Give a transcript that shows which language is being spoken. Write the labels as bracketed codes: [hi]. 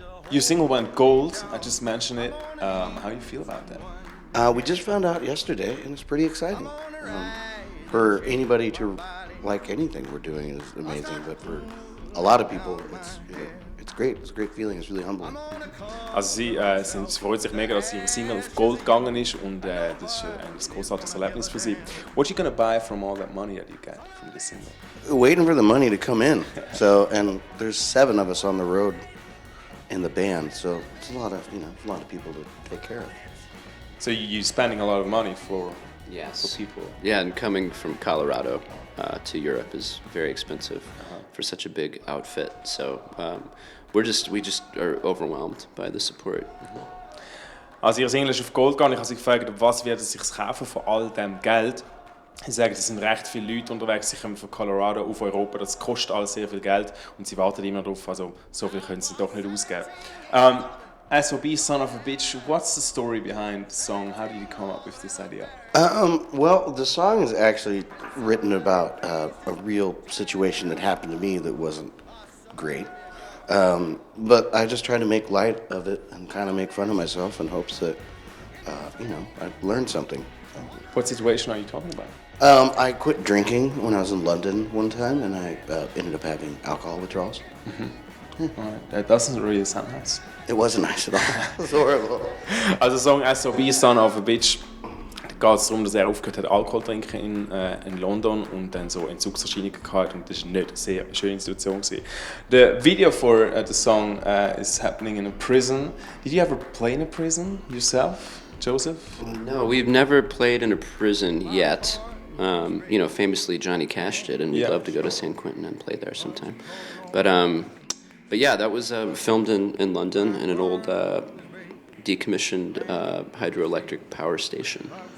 [en] Your single went gold, I just mentioned it. How do you feel about that? We just found out yesterday, and it's pretty exciting. For anybody to like anything we're doing is amazing, but for a lot of people, it's great. It's a great feeling. It's really humbling. [de] Also sie freut sich mega, dass ihre Single auf Gold gegangen ist und das ist ein großartiges Erlebnis für sie. [en] What are you gonna buy from all that money that you get from the single? Waiting for the money to come in. So, and there's 7 of us on the road in the band, so it's a lot of people to take care of. So you're spending a lot of money for Yes. people. Yeah, and coming from Colorado to Europe is very expensive for such a big outfit. So we just are overwhelmed by the support. [de] Also ihre Single ist auf Gold gegangen. Ich habe sie gefragt, was wird es sich kaufen von all dem Geld. Sie sagen, es sind recht viele Leute unterwegs, sie kommen von Colorado auf Europa, das kostet alles sehr viel Geld und sie warten immer darauf, also so viel können sie doch nicht ausgeben. [en] S.O.B, Son of a Bitch, what's the story behind the song? How did you come up with this idea? Well, the song is actually written about a real situation that happened to me that wasn't great. But I just try to make light of it and kind of make fun of myself in hopes that, I learned something. What situation are you talking about? I quit drinking when I was in London one time, and I ended up having alcohol withdrawals. Alright, that doesn't really sound nice. It wasn't nice at all. It was horrible. [de] Also der Song S.O.B, Son of a Bitch, da geht es darum, dass er aufgehört hat, Alkohol zu trinken in London und dann so Entzugserscheinungen gehabt und das war nicht eine sehr schöne Situation gewesen. [en] The video for the song is happening in a prison. Did you ever play in a prison yourself, Joseph? No, we've never played in a prison yet. Famously Johnny Cash did, and we'd love to go to San Quentin and play there sometime. But yeah, that was filmed in London in an old decommissioned hydroelectric power station.